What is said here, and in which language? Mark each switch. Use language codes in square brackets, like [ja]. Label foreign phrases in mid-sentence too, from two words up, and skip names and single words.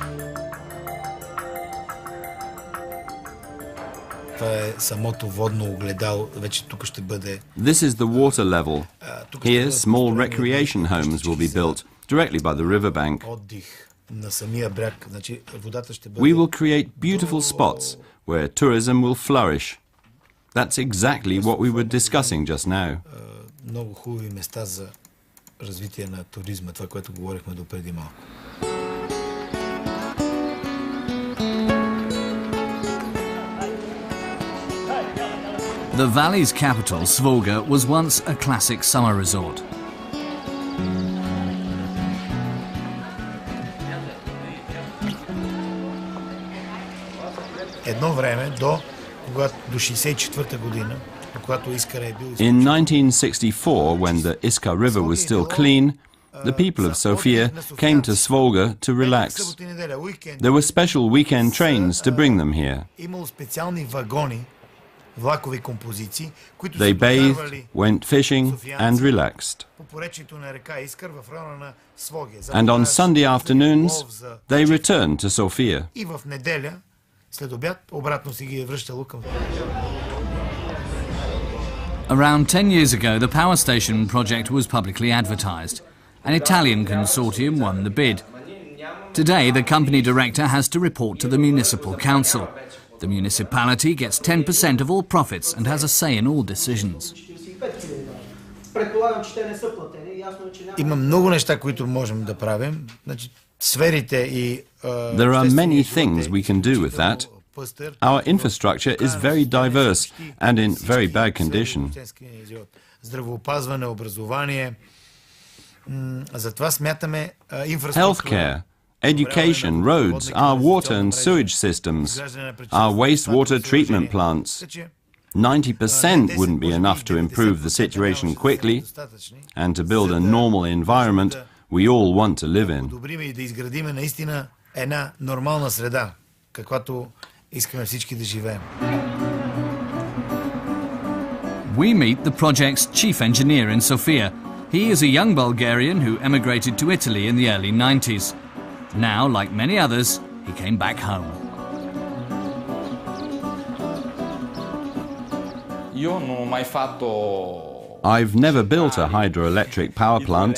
[en] This is the water level. Here, small recreation homes will be built directly by the riverbank. We will create beautiful spots where tourism will flourish. That's exactly what we were discussing just now. [bg] Много хубави места за развитие на туризма, това, което говорихме допреди малко. [en] The valley's capital, Svolga, was once a classic summer resort. [bg] Едно време до 1964 година. [en] In 1964, when the Iskar River was still clean, the people of Sofia came to Svolga to relax. There were special weekend trains to bring them here. [bg] влакови композиции, които [en] They bathed, went fishing and relaxed. [bg] по поречието на река Искър в района на Своге. [en] And on Sunday afternoons, they returned to Sofia. [bg] И в неделя, след обяд, обратно си ги е връщало към. [en] Around 10 years ago, the power station project was publicly advertised. An Italian consortium won the bid. Today, the company director has to report to the municipal council. The municipality gets 10% of all profits and has a say in all decisions. [bg] Има много неща, които можем да правим. Значи, сферите и [en] There are many things we can do with that. Our infrastructure is very diverse and in very bad condition. [bg] Здравеопазване, образование. Затова смятаме инфраструктура. [en] Healthcare, education, roads, our water and sewage systems, our wastewater treatment plants. 90% wouldn't be enough to improve the situation quickly and to build a normal environment we all want to live in. [bg] Да изградиме наистина една нормална среда, каквато искаме всички да живеем. [en] We meet the project's chief engineer in Sofia. He is a young Bulgarian who emigrated to Italy in the early 90s. Now, like many others, he came back home. I've never built a hydroelectric power plant.